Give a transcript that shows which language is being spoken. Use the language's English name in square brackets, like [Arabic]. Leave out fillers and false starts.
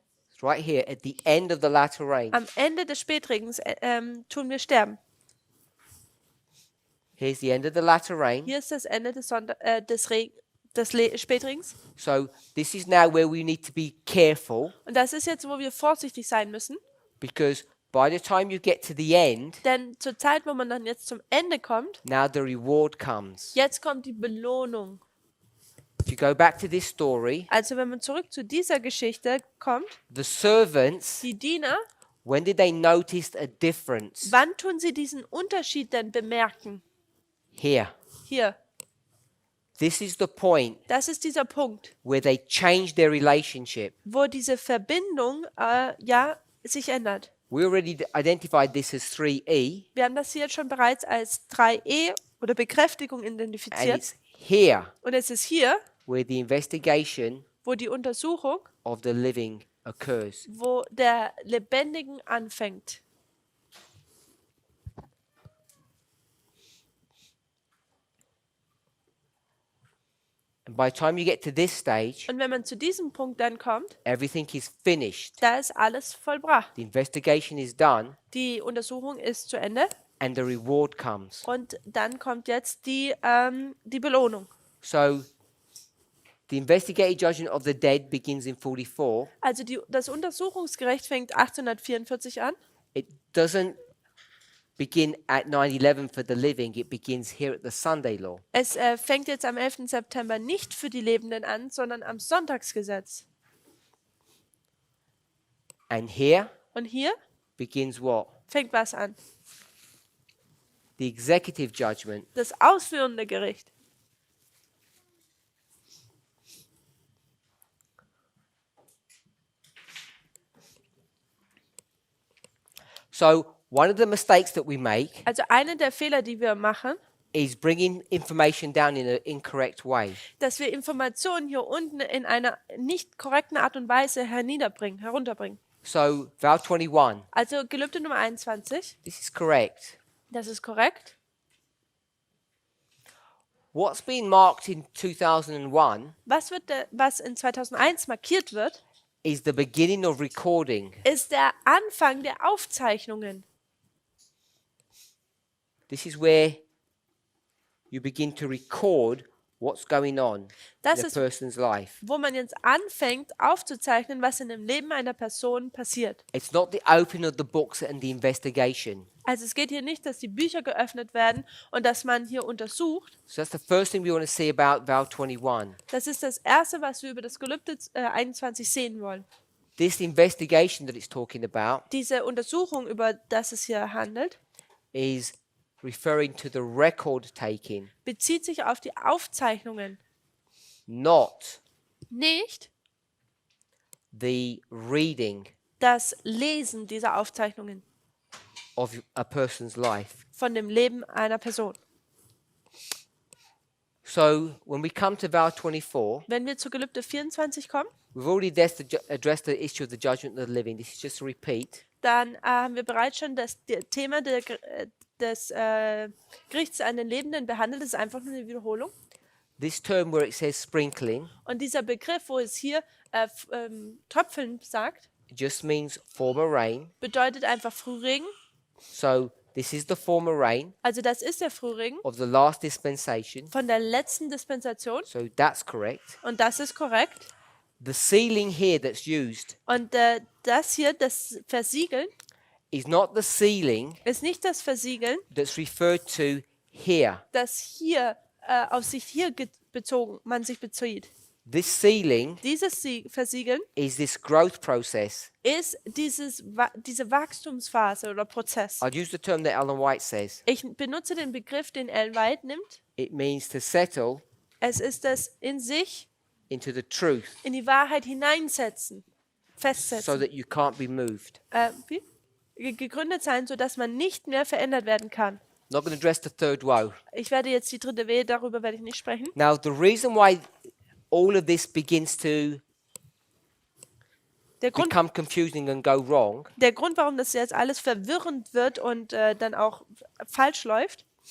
[English] It's right here at the end of the latter rain. [German] Am Ende des Spätregens tun wir sterben. [English] Here's the end of the latter rain. [German] Hier ist das Ende des Spätregens. [English] So this is now where we need to be careful, [German] Und das ist jetzt, wo wir vorsichtig sein müssen. [English] because by the time you get to the end, [German] Denn zur Zeit, wo man dann jetzt zum Ende kommt, [English] now the reward comes. [German] jetzt kommt die Belohnung. [English] If you go back to this story, [German] Also wenn man zurück zu dieser Geschichte kommt, [English] the servants, [German] die Diener, [English] when did they notice a difference? [German] wann tun sie diesen Unterschied denn bemerken? [English] Here. [German] Hier, [English] This is the point [German] das ist dieser Punkt, [English] where they change their relationship. [German] wo diese Verbindung sich ändert. [English] We already identified this as 3E, [German] Wir haben das hier jetzt schon bereits als 3E oder Bekräftigung [English] and [German] identifiziert. [English] it's here [German] Und es ist hier, [English] where the investigation [German] wo die Untersuchung, [English] of the living occurs. [German] wo der Lebendigen anfängt. [English] And by the time you get to this stage, [German] Und wenn man zu diesem Punkt dann kommt, [English] everything is finished. [German] da ist alles vollbracht. [English] The investigation is done, [German] Die Untersuchung ist zu Ende [English] and the reward comes. [German] und dann kommt jetzt die Belohnung. [English] So the investigative judgment of the dead begins in 44. [German] Also das Untersuchungsgericht fängt 1844 an. [English] It doesn't begin at 9/11 for the living, it begins here at the Sunday law. [German] Es fängt jetzt am 11. September nicht für die Lebenden an, sondern am Sonntagsgesetz. [English] And here [German] Und hier [English] begins what? [German] fängt was an? [English] The executive judgment. [German] Das ausführende Gericht. [English] So one of the mistakes that we make [German] Also einer der Fehler, die wir machen, [English] is bringing information down in an incorrect way. [German] dass wir Informationen hier unten in einer nicht korrekten Art und Weise herunterbringen. [English] So vow 21, [German] Also Gelübde Nummer 21, [English] this is correct. [German] das ist korrekt. [English] What's been marked in 2001 [German] Was in 2001 markiert wird, [English] is the beginning of recording. [German] ist der Anfang der Aufzeichnungen. [English] This is where you begin to record what's going on [German] Das [English] in a [German] ist- [English] person's life. [German] Wo man jetzt anfängt aufzuzeichnen, was in dem Leben einer Person passiert. [English] It's not the opening of the books and the investigation. [German] Also es geht hier nicht, dass die Bücher geöffnet werden und dass man hier untersucht. [English] So that's the first thing we want to see about vow 21. [German] Das ist das Erste, was wir über das Gelübde 21 sehen wollen. [English] This investigation that it's talking about [German] Diese Untersuchung, über das es hier handelt, [English] is referring to the record taking, [German] bezieht sich auf die Aufzeichnungen, [English] not [German] nicht [English] the reading [German] das Lesen dieser Aufzeichnungen [English] of a person's life. [German] von dem Leben einer Person. [English] So when we come to vow 24, [German] Wenn wir zu Gelübde 24 kommen, [English] we've already addressed the issue of the judgment of the living. This is just a repeat. [German] dann haben wir bereits schon das Thema des Gerichts an den Lebenden behandelt. Das ist einfach nur eine Wiederholung. [English] This term where it says sprinkling [German] Und dieser Begriff, wo es hier Tröpfeln sagt, [English] just means former rain. [German] bedeutet einfach Frühregen. [English] So this is the former rain [German] Also das ist der Frühregen [English] of the last dispensation. [German] von der letzten Dispensation. [English] So that's correct. [German] Und das ist korrekt. [English] The sealing here that's used [German] Und das hier, das Versiegeln, [English] is not the sealing [German] ist nicht das Versiegeln, [English] that's referred to here. [German] das hier auf sich hier man sich bezieht. [English] This sealing [German] Dieses Versiegeln [English] is this growth process. [German] ist diese Wachstumsphase oder Prozess. [English] I'll use the term that Ellen White says. [German] Ich benutze den Begriff, den Ellen White nimmt. [English] It means to settle [German] Es ist das in sich, [English] into the truth [German] in die Wahrheit hineinsetzen, [English] so [German] festsetzen. [English] that you can't be moved. [German] Wie? Gegründet sein, sodass man nicht mehr verändert werden kann. [English] Not going to address the third woe. [German] Ich werde jetzt die dritte Wehe, darüber werde ich nicht sprechen. [English] Now, the reason why all of this begins to [German] Der Grund, [English] become confusing and go wrong [German] warum das jetzt alles verwirrend wird und dann auch falsch läuft,